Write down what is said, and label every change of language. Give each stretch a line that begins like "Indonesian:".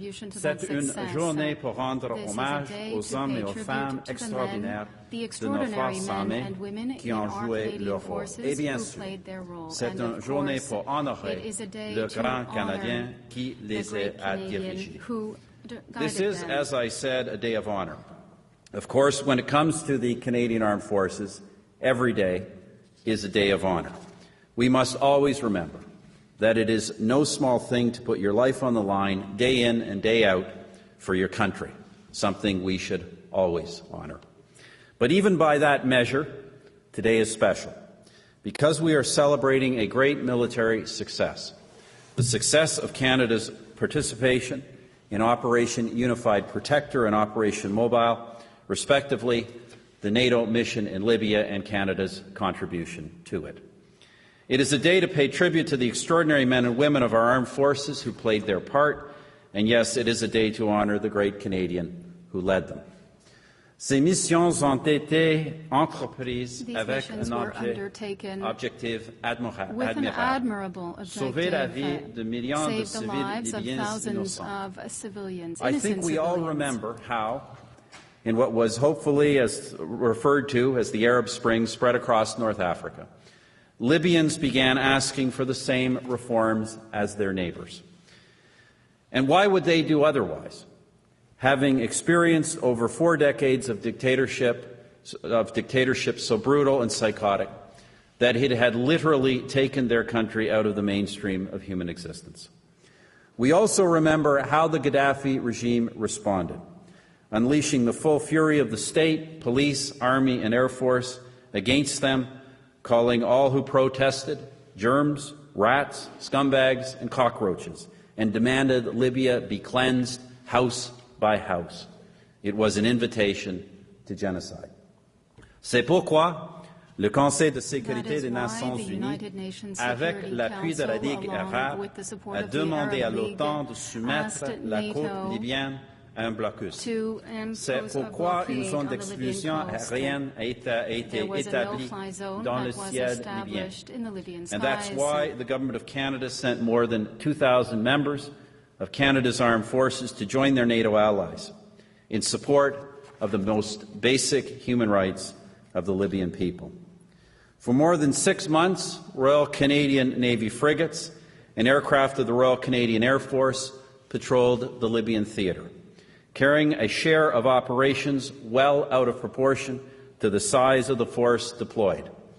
French: C'est une journée pour rendre hommage aux hommes et aux femmes extraordinaires de nos forces armées qui ont joué leur rôle. Et bien sûr, c'est une journée pour honorer le grand Canadien qui les a dirigés.
English: This is, as I said, a day of honor. Of course, when it comes to the Canadian Armed Forces, every day is a day of honor. We must always remember that it is no small thing to put your life on the line day in and day out for your country, something we should always honor. But even by that measure, today is special because we are celebrating a great military success, the success of Canada's participation in Operation Unified Protector and Operation Mobile, respectively, the NATO mission in Libya and Canada's contribution to it. It is a day to pay tribute to the extraordinary men and women of our armed forces who played their part, and yes, it is a day to honour the great Canadian who led them.
French: Ces missions ont été entreprises avec un objectif admirable, sauver la vie de millions de civils libyens innocents.
English: I think we all remember how, in what was hopefully referred to as the Arab Spring spread across North Africa, Libyans began asking for the same reforms as their neighbours. And why would they do otherwise? Having experienced over 4 decades of dictatorship so brutal and psychotic that it had literally taken their country out of the mainstream of human existence. We also remember how the Gaddafi regime responded, unleashing the full fury of the state, police, army, and air force against them, calling all who protested germs, rats, scumbags, and cockroaches, and demanded Libya be cleansed house by house. It was an invitation to genocide.
French: C'est pourquoi le Conseil de sécurité des Nations Unies, avec l'appui de la Ligue arabe, a demandé à l'OTAN de soumettre la côte libyenne à un blocus. C'est pourquoi une zone d'exclusion aérienne a été établie dans le ciel libyen.
English: And that's why the Government of Canada sent more than 2,000 members of Canada's armed forces to join their NATO allies in support of the most basic human rights of the Libyan people. For more than 6 months, Royal Canadian Navy frigates and aircraft of the Royal Canadian Air Force patrolled the Libyan theatre, carrying a share of operations well out of proportion to the size of the force deployed.